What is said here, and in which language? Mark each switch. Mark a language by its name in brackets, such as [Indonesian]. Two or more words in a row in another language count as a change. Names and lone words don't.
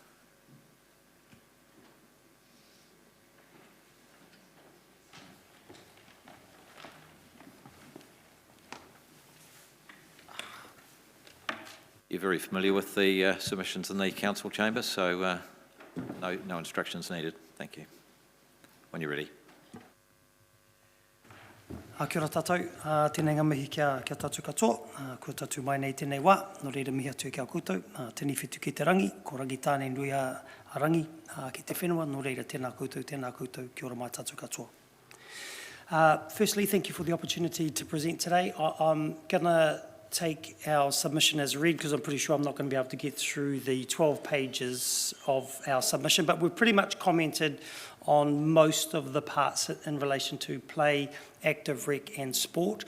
[English] You're very familiar with the submissions in the council chamber, so no instructions needed. Thank you. When you're ready. [Māori] Kia ora tātou, tēnei ngā mihi kia tātou katoa, kua tātou mai nei tēnei wā, no reira mihi atu kia koutou, tēnei whetū ki te rangi, ko rangi tānei nui a rangi ki te whenua, no reira tēnā koutou, kia ora mai tātou katoa. [English] Firstly, thank you for the opportunity to present today. I'm going to take our submission as read because I'm pretty sure I'm not going to be able to get through the 12 pages of our submission, but we've pretty much commented on most of the parts in relation to play, active rec and sport.